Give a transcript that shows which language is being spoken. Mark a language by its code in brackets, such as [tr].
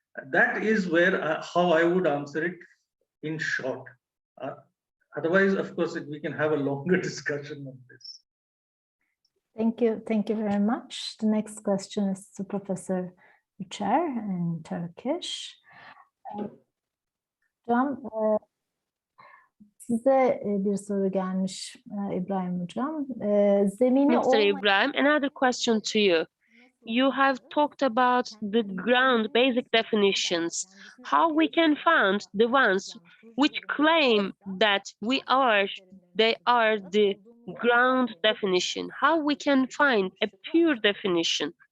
[en] That is where how I would answer it in short. Otherwise, of course, we can have a longer discussion on this. Thank you very much. The next question is to Professor Üçer in Turkish. [tr] Hocam, size bir soru gelmiş İbrahim Hocam. Zemini [en] Mr. Ibrahim, another question to you. You have talked about the ground basic definitions, how we can find the ones which claim that they are the ground definition, how we can find a pure definition.